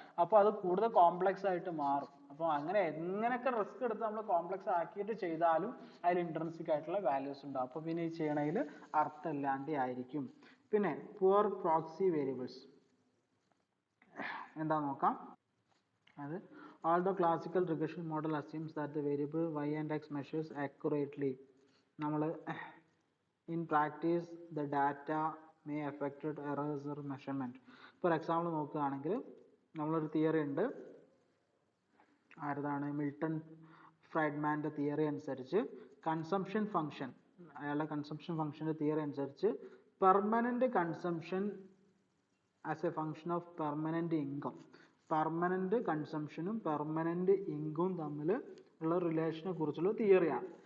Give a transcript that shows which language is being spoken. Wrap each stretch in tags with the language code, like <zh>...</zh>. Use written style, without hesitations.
<ml>അപ്പോൾ അത് കൂടുതൽ കോംപ്ലക്സ് ആയിട്ട് മാറും. അപ്പോൾ അങ്ങനെ എങ്ങനെയൊക്കെ റിസ്ക് എടുത്ത് നമ്മൾ കോംപ്ലക്സ് ആക്കിയിട്ട് ചെയ്താലും അതിൽ ഇൻട്രിൻസിക് ആയിട്ടുള്ള വാല്യൂസ് ഉണ്ടാവും. അപ്പോൾ പിന്നെ ഈ ചെയ്യണതിൽ അർത്ഥമില്ലാണ്ട് ആയിരിക്കും. പിന്നെ പുവർ പ്രോക്സി വേരിയബിൾസ് എന്താ നോക്കാം.</ml> <en>അത് although classical regression model assumes that the variable y and x measures accurately, നമ്മൾ in practice the data may affected errors or measurement. For example</en> <ml>നോക്കുകയാണെങ്കിൽ നമ്മളൊരു തിയറി ഉണ്ട്, ആരതാണ്, മിൽട്ടൺ ഫ്രൈഡ്മാൻ്റെ തിയറി അനുസരിച്ച് കൺസംഷൻ ഫംഗ്ഷൻ, അയാളുടെ consumption ഫംഗ്ഷൻ്റെ theory അനുസരിച്ച്</ml> <en>permanent consumption as a function of permanent income,</en> <ml>permanent കൺസംഷനും permanent ഇൻകവും തമ്മിൽ ഉള്ള റിലേഷനെ കുറിച്ചുള്ള തിയറിയാണ്.</ml>